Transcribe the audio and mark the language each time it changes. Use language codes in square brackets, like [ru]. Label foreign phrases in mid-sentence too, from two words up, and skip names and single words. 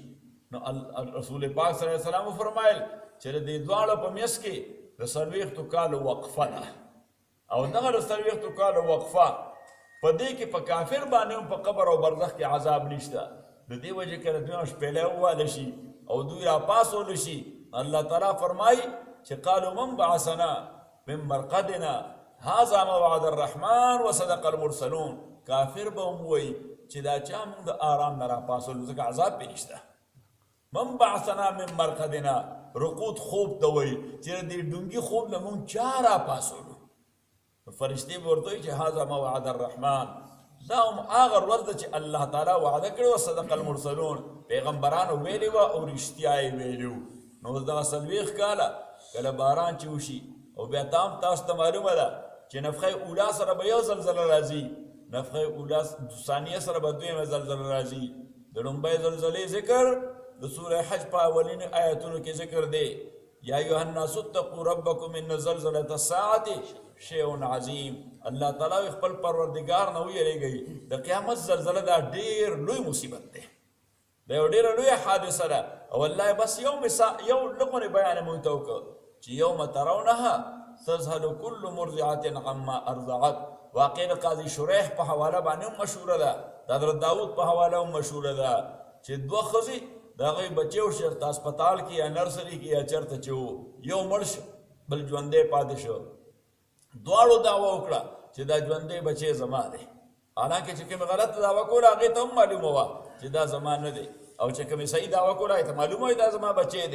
[ps] نو رسول پاک صلی الله علیه وسلم وفرمایل چې د دې دواړو په منځ کې د 40 کالو وقفه ده، او دغه د 40 کالو وقفه په دې کې په کافر باندې هم په قبر او برزخ کې عذاب نشته. د دې وجې کله دوی شپېلی وواله شي او دوی راپاڅول شي، الله تعالی فرمایي چې [ar] قالوا من بعثنا من مرقدنا هذا ما وعد الرحمن وصدق المرسلون. [ps] کافر به هم وایي چې دا چا موږ د آرام نه راپاڅولو، ځکه عذاب پې نشته. [ar] من بعثنا من مرقدنا، [ps] رقود خوب ته وایي چې د دې ډونګي خوب نه موږ چا راپاڅولو. فرشتې به ورته وایي چې [ar] هذا ما وعد الرحمن، [ps] دا هم هغه ورځ ده چې الله تعالی وعده کړې وه، [ar] صدق المرسلون، [ps] پیغمبرانو ویلې وه او رښتیا یې ویلي وو. نو دغه 40 کاله کله باران چې وشي او بیا تاسو ته معلومه ده چې [ar] نفخه اولا [ps] سره به یو زلزله راځي، [ar] نفخه اولا ثانیه [ps] سره به دویمه زلزله راځي. د لومبۍ زلزلې ذکر د سوره حج په اولینو آیتونو کې ذکر دی، [ar] یا ایها الناس اتقوا ربکم ان زلزلة الساعة شیء عظیم. [ps] الله تعالی خپل پروردگار نه ویریږي، د قیامت زلزله دا ډیر لوی مصیبت دی، دا یو ډیره لوی حادثه ده. او الله بس یو لغونې بیان مونږ ته وکړ چې [ar] یوم ترونها تذهل كل مرضعة عما ارضعت. [ps] واقع د قاضي شریح په حواله باندې هم مشهوره ده، د حضرت داود په حواله هم مشهوره ده چې دوه ښځې د هغوی بچې وشول په هسپتال کې یا نرسري کې یا چېرته چې و، یو مړ شو بل ژوندی پاتې شو. دواړو دعوه وکړه چې دا ژوندی بچی زما دی، حالانکه چې کومې غلطه دعوه کوله هغې ته هم معلومه وه چې دا زما نه دی، او چې کومې صحیح دعوه کوله هغې ته معلومه وي دا زما بچی دی.